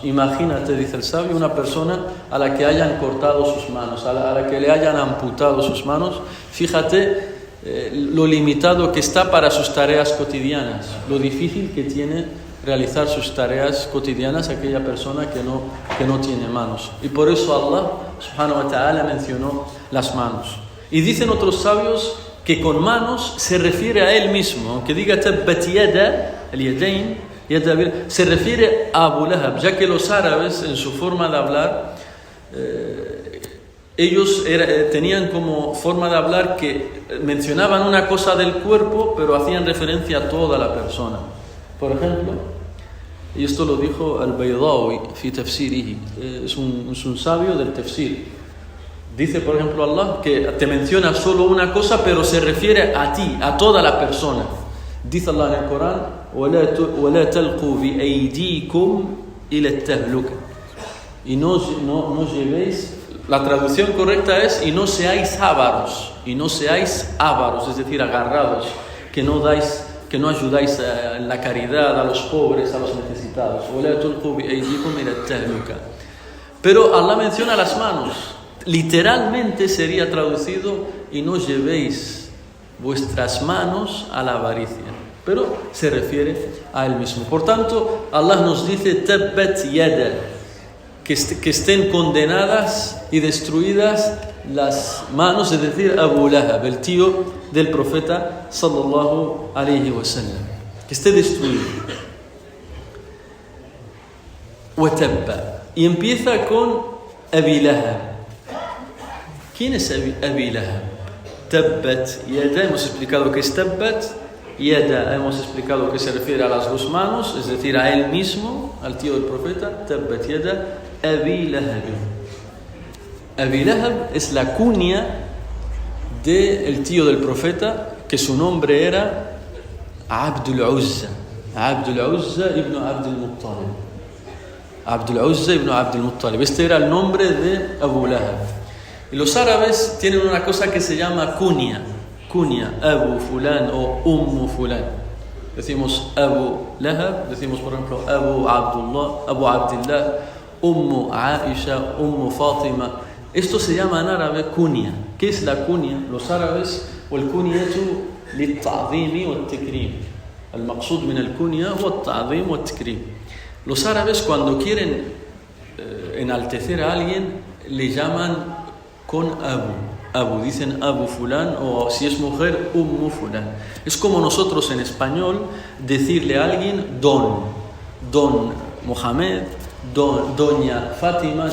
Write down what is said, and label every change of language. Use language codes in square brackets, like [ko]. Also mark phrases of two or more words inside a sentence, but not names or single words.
[es] Imagínate, dice el sabio, una persona a la que hayan cortado sus manos, a la que le hayan amputado sus manos. Fíjate lo limitado que está para sus tareas cotidianas, lo difícil que tiene realizar sus tareas cotidianas aquella persona que no tiene manos. Y por eso Allah [ar] سبحانه وتعالى [es] mencionó las manos. Y dicen otros sabios que con manos se refiere a él mismo, aunque diga [ar] تبت يدا, [es] el yadayn, se refiere a Abu Lahab, ya que los árabes en su forma de hablar, ellos tenían como forma de hablar que mencionaban una cosa del cuerpo, pero hacían referencia a toda la persona. Por ejemplo, y esto lo dijo al-Baydawi [ar] في تفسيره, [es] es un sabio del tafsir. Dice, por ejemplo, Allah que te menciona solo una cosa, pero se refiere a ti, a toda la persona. Dice Allah en el Corán, [ar] وَلَا تَلْقُوا بِأَيْدِيكُمْ إِلَى التَّهْلُكَةِ. [es] Y no llevéis, la traducción correcta es, y no seáis ávaros, es decir, agarrados, que no ayudáis en la caridad a los pobres, a los necesitados. [ar] وَلَا تَلْقُوا بِأَيْدِيكُمْ إِلَى التَّهْلُكَةِ. [es] Pero Allah menciona las manos. Literalmente sería traducido, y no llevéis vuestras manos a la avaricia, pero se refiere a él mismo. Por tanto, Allah nos dice [ar] تبت يدا, [es] que estén condenadas y destruidas las manos, es decir, Abu Lahab, el tío del profeta [ar] صلى الله عليه وسلم, [es] que esté destruido. [ar] وتب, [es] y empieza con Abi Lahab. ¿Quién es Abi Lahab? [ar] تبت يدا, [es] hemos explicado que es [ar] تبت يدا, [es] hemos explicado que se refiere a las dos manos, es decir, a él mismo, al tío del profeta. [ar] تبت يدا أبي لهب. [es] Abi Lahab es la cuña del tío del profeta, que su nombre era Abdul Uzza. Abdul Uzza ibn Abdul Muttalib. Abdul Uzza ibn Abdul Muttalib. Este era el nombre de Abu Lahab. Y los árabes tienen una cosa que se llama kunya, [ar] أبو فلان [es] o [ar] أم فلان. [es] Decimos Abu Lahab, decimos por ejemplo Abu Abdullah, Ummu Aisha, Ummu Fatima. Esto se llama en árabe kunya. ¿Qué es la kunya? Los árabes, [ar] والكنية للتعظيم والتكريم. المقصود من الكنية هو التعظيم والتكريم. [es] Los árabes, cuando quieren enaltecer a alguien, le llaman con Abu. Abu, dicen [ar] أبو فلان, [es] o si es mujer, [ar] أم فلان. [es] Es como nosotros en español decirle a alguien don Mohamed, doña Fátima.